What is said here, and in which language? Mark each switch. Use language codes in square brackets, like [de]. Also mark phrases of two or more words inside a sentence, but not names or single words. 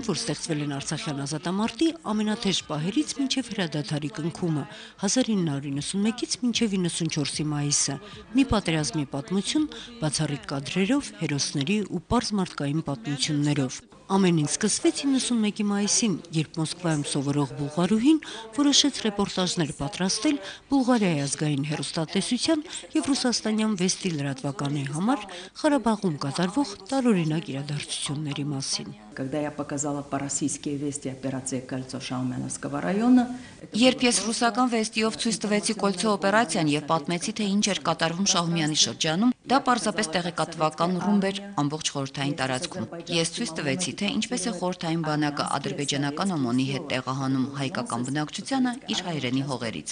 [hy] որ ստեղծվել են Արցախյան ազատամարտի ամենաթեժ պահերից մինչև հրադադարի կնքումը 1991-ից մինչև 94-ի մայիսը։ Մի պատերազմի պատմություն, բացառիկ կադրերով, հերոսների ու պարզ մարդկային պատմություններով։ Ամեն ինչ սկսվեց 91-ի մայիսին, երբ Մոսկվայում սովորող բուլղարուհին որոշեց ռեպորտաժներ պատրաստել Բուլղարիայի ազգային հեռուստատեսության եւ ռուսաստանյան Վեստի լրատվականի համար Ղարաբաղում կատարվող տարօրինակ իրադարձությունների մասին։ [ru] Когда я показала по-российски Вести операция «Кольцо» Шаумяновского района, [hy] Երբ ես ռուսական վեստիով ցույց տվեցի Կոլցո օպերացիան եւ պատմեցի, թե ինչ էր կատարվում Շահումյանի շրջանում, դա պարզապես տեղեկատվական ռումբ էր ամբողջ խորհրդային տարածքում։ Ես ցույց տվեցի, թե ինչպես է խորհրդային բանակը ադրբեջանական օմոնի հետ տեղահանում հայկական բնակչությանը իր հայրենի հողերից։